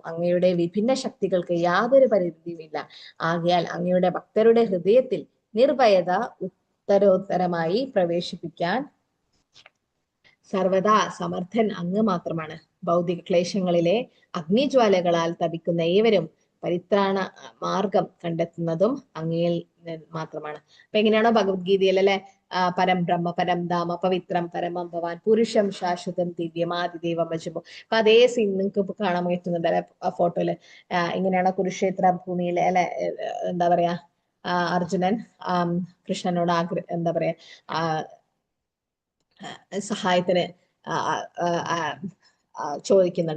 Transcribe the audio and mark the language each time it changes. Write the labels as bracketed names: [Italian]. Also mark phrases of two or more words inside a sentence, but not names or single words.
[Malayalam] അങ്ങയുടെ വിഭിന്ന ശക്തികൾക്ക് യാതൊരു പരിധിയുമില്ല. ആകയാൽ അങ്ങയുടെ ഭക്തരുടെ ഹൃദയത്തിൽ നിർഭയത ഉത്തരോത്തരമായി പ്രവേശിപ്പിക്കാൻ സർവദാ സമർത്ഥൻ അങ്ങ് മാത്രമാണ്. ഭൗതിക ക്ലേശങ്ങളിലെ അഗ്നിജ്വാലകളാൽ തപിക്കുന്ന ഏവരും പരിത്രാണ മാർഗം കണ്ടെത്തുന്നതും അങ്ങയിൽ മാത്രമാണ്. അപ്പൊ എങ്ങനെയാണോ ഭഗവത്ഗീതയിൽ അല്ലെ, [Sanskrit] പരം ബ്രഹ്മ പരം ധാമ പവിത്രം പരമം ഭവാൻ പുരുഷം ശാശ്വതം ദിവ്യമാതിദേവം ഭജമോ. [Malayalam] അപ്പൊ അതേ സീൻ നിങ്ങൾക്ക് കാണാൻ പറ്റുന്നുണ്ട് അല്ലെ ആ ഫോട്ടോയില്. ഇങ്ങനെയാണ് കുരുക്ഷേത്ര ഭൂമിയിലെ അല്ലെ, എന്താ പറയാ, അർജുനൻ കൃഷ്ണനോട് എന്താ പറയാ, സഹായത്തിന് ചോദിക്കുന്നുണ്ട്.